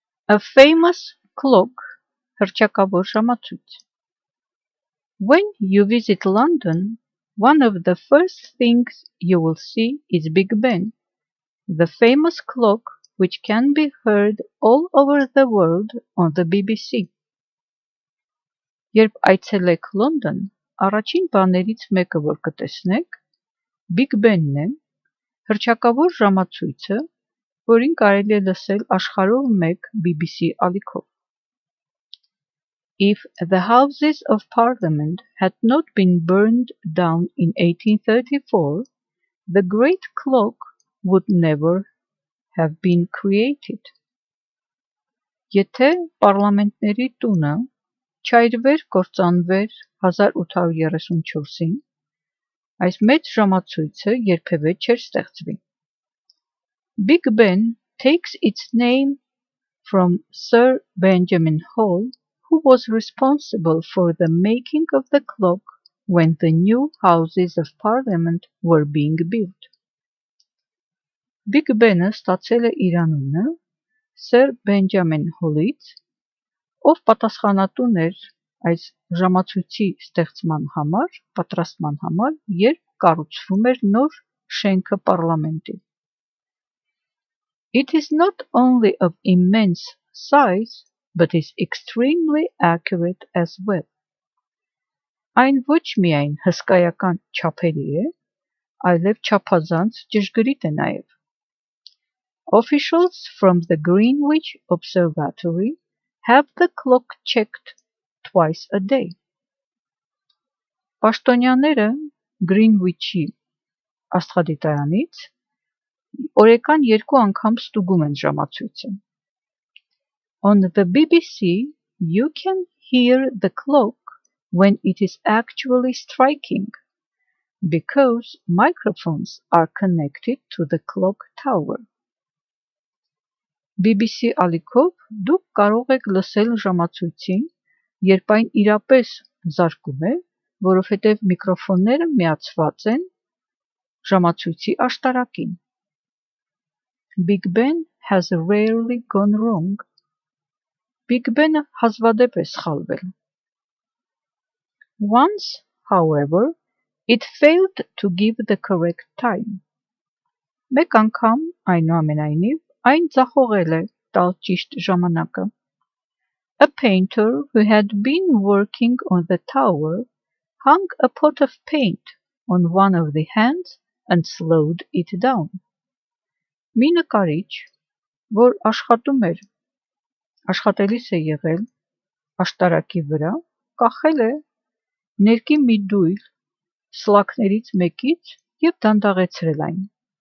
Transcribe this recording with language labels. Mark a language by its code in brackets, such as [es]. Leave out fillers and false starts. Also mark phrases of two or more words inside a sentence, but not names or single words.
[en] A famous clock, [hy] հռչակավոր ժամացույց. [en] When you visit London, one of the first things you will see is Big Ben, the famous clock which can be heard all over the world on the BBC. [hy] Երբ այցելեք Լոնդոն, առաջին բաներից մեկը, որ կտեսնեք, Big Ben-ն է, հռչակավոր ժամացույցը, որին կարելի է լսել աշխարհով մեկ BBC ալիքով. [en] If the Houses of Parliament had not been burned down in 1834, the great clock would never have been created. [hy] Եթե պարլամենտների տունը չայրվեր կործանվեր 1834-ին, այս մեծ ժամացույցը երբևէ չէր ստեղծվի. [en] Big Ben takes its name from Sir Benjamin Hall, who was responsible for the making of the clock when the new Houses of Parliament were being built. [hy] Big Ben-ը ստացել է իր անունը Sir Benjamin Hall-ից, ով պատասխանատուն էր այս ժամացույցի ստեղծման համար, պատրաստման համար, երբ կառուցվում էր նոր շենքը պարլամենտի. [en] It is not only of immense size, but is extremely accurate as well. [hy] Այն ոչ միայն հսկայական չափերի է, այլև չափազանց ճշգրիտ է նաև. [en] Officials from the Greenwich Observatory have the clock checked twice a day. [hy] Պաշտոնյաները Greenwich-ի աստղադիտարանից օրական 2 անգամ ստուգում են ժամացույցը. [en] On the BBC, you can hear the clock when it is actually striking, because microphones are connected to the clock tower. [hy] BBC ալիքով դուք կարող եք լսել ժամացույցին, երբ այն իրապես զարկում է, որովհետև միկրոֆոնները միացված են ժամացույցի աշտարակին. [en] Big Ben has rarely gone wrong. [hy] Big Ben-ը հազվադեպ է սխալվել. [en] Once, however, it failed to give the correct time. [hy] Մեկ անգամ, այնուամենայնիվ, այն ձախողել է տալ ճիշտ ժամանակը. [en] A painter who had been working on the tower hung a pot of paint on one of the hands and slowed it down. [hy] Մի նկարիչ, որ աշխատելիս է եղել աշտարակի վրա, կախել է ներկի մի դույլ սլաքներից մեկից և դանդաղեցրել այն.